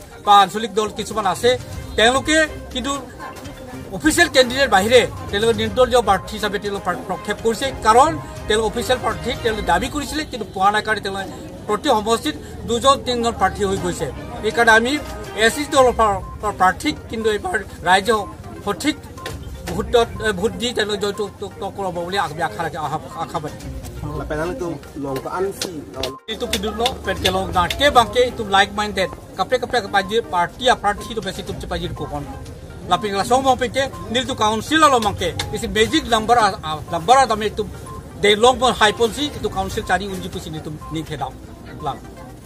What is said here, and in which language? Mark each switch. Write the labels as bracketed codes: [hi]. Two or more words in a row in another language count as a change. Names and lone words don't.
[as] বা আঞ্চলিক দল কিছুমান আছে তেওঁলোকে কিন্তু [en] official candidate [as] বাহিৰে তেওঁলোকে নিৰ্দলীয় প্ৰাৰ্থী হিচাপে তেওঁলোকে প্ৰক্ষেপ কৰিছে কাৰণ তেওঁলোকে অফিচিয়েল প্ৰাৰ্থী তেওঁলোকে দাবী কৰিছিলে কিন্তু পোৱা নাই কাৰণে তেওঁলোকে প্ৰতি সমষ্টিত 2-3জন প্ৰাৰ্থী হৈ গৈছে এইকাৰণে আমি এছচি দলৰ প্ৰাৰ্থীক কিন্তু এইবাৰ ৰাইজে সঠিক ভোট দি তেওঁলোকে জয়যুক্ত কৰাব বুলি আমি আশাবাদী [mjw] itu kidulno pen kelong nate bangke itu [en] like minded [mjw] kapre pajir party itu besi tu pajir ko kon laping la song mong peke nil tu council lo mangke isi [en] magic number [mjw] adame itu de long [en] high policy [mjw] itu council cari unji pusin itu ni khedam lang